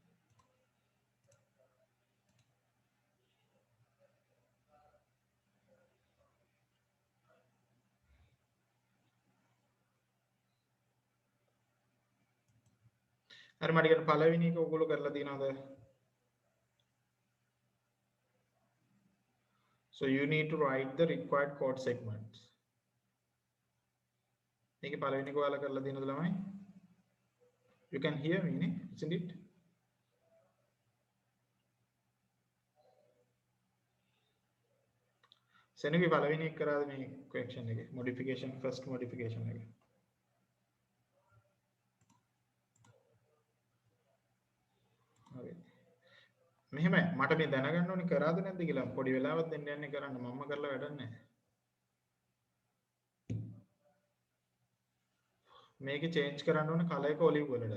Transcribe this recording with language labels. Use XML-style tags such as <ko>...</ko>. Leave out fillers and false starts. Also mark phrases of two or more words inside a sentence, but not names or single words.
<si>හරි මට කියන පළවෙනි එක ඔයගොල්ලෝ කරලා තියනවද?</si> <en>So you need to write the required code segments.</en> <si>මේකේ පළවෙනි එක ඔයාලා කරලා තියනවද ළමයි?</si> <en>You can hear me නේ? Isn't it?</en> <si>සෙනගේ පළවෙනි එක කරාද මේ correction එකේ</si> <en>modification first modification</en> <si>එක? හරි. මෙහෙමයි මට මේ දැනගන්න ඕනේ කරාද නැද්ද කියලා පොඩි වෙලාවක් දෙන්න යන්නේ කරන්න මම්ම කරලා වැඩක් නැහැ. මේක චේන්ජ් කරන්න ඕනේ කලර් එක ඔලිව් වලට.</si>